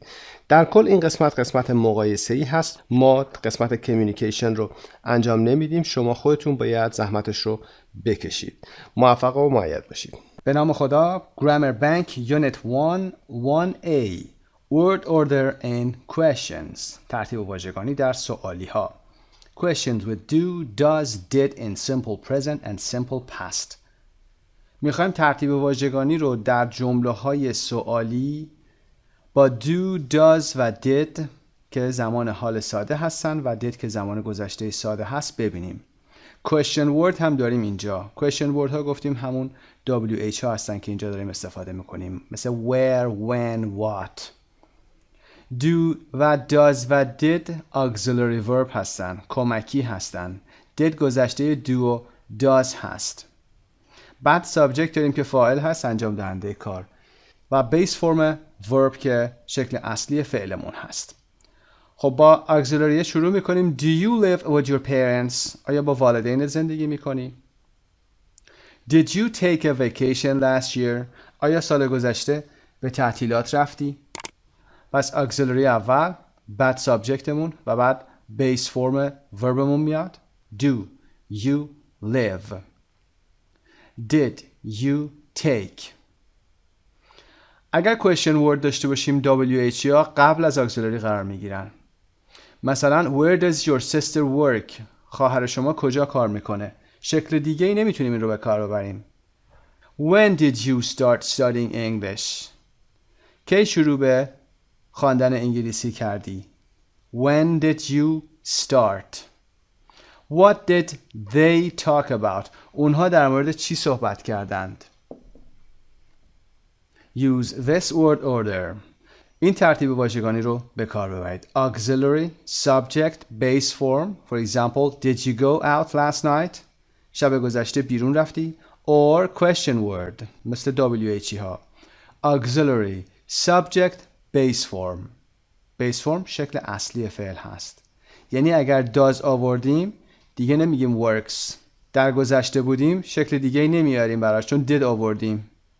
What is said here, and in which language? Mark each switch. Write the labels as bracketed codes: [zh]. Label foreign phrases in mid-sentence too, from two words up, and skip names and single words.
[fa] در کل این قسمت مقایسه‌ای هست. ما قسمت کمیونیکیشن رو انجام نمیدیم. شما خودتون باید زحمتش رو بکشید. موفق و مؤید باشید. به نام خدا. [en] Grammar Bank Unit 1 1A Word Order and Questions. [fa] ترتیب واژگانی در سوالی ها. [en] questions with do, does, did in simple present and simple past. [fa] میخوایم ترتیب واژگانی رو در جمله‌های سوالی با [en] do, does [fa] و did که زمان حال ساده هستن و did که زمان گذشته ساده هست ببینیم. [en] question word [fa] هم داریم اینجا. [en] question word [fa] ها گفتیم همون WH ها هستن که اینجا داریم استفاده میکنیم، مثل [en] where, when, what. [fa] do و does و [en] did auxiliary verb [fa] هستن، کمکی هستن. did گذشته do و does هست. بعد subject داریم که فاعل هست، انجام دهنده کار، و [en] base form verb [fa] که شکل اصلی فعلمون هست. خب با auxiliary شروع میکنیم. [en] Do you live with your parents؟ [fa] آیا با والدین زندگی میکنی؟ [en] Did you take a vacation last year؟ [fa] آیا سال گذشته به تعطیلات رفتی؟ پس auxiliary اول، بعد subjectمون و بعد [en] base form verb [fa] مون میاد. [en] Do you live؟ Did you take؟ [fa] اگر [en] question word [fa] داشته باشیم WH یا قبل از auxiliary قرار میگیرن. [en] مثلا where does your sister work؟ [fa] خواهر شما کجا کار میکنه؟ شکل دیگه ای نمیتونیم این رو به کار ببریم. [en] When did you start studying English؟ [fa] کی شروع به خواندن انگلیسی کردی؟ [en] When did you start؟ What did they talk about؟ [fa] اونها در مورد چی صحبت کردند؟ [en] Use this word order. [fa] این ترتیب واژگانی رو به کار ببرید. [en] Auxiliary, subject, base form. For example, did you go out last night؟ [fa] شب گذشته بیرون رفتی؟ [en] Or question word [fa] مثل WH ها. [en] Auxiliary, subject, base form. Base form [fa] شکل اصلی فعل هست. یعنی اگر does آوردیم دیگه نمیگیم works. در گذشته بودیم شکل دیگه نمیاریم براش چون did آوردیم.